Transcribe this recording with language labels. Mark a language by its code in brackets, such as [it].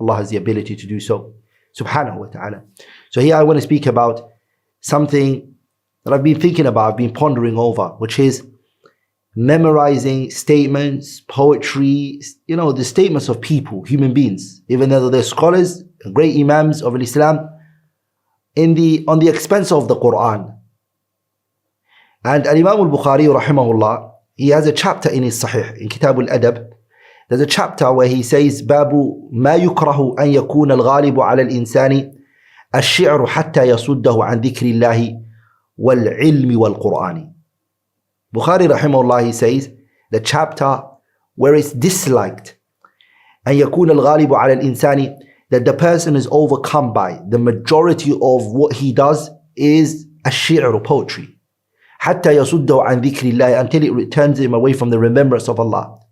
[en] Allah has the ability to do so, subhanahu wa ta'ala. So here I want to speak about something that I've been thinking about, I've been pondering over, which is memorizing statements, poetry, the statements of people, human beings, even though they're scholars, great imams of Islam, on the expense of the Quran. And Imam al-Bukhari rahimahullah, he has a chapter in his Sahih, in Kitab al-Adab. There's a chapter where he says, [ar] باب ما يكره أن يكون الغالب على الإنسان الشعر حتى يصده عن ذكر الله والعلم والقرآن. [en] Bukhari rahimahullah, he says, the chapter where it's disliked [ar] أن يكون الغالب على الإنسان, [en] that the person is overcome by, the majority of what he does is الشعر, poetry. [ar] حتى يصده عن ذكر الله, [en] until it turns him away from the remembrance of Allah.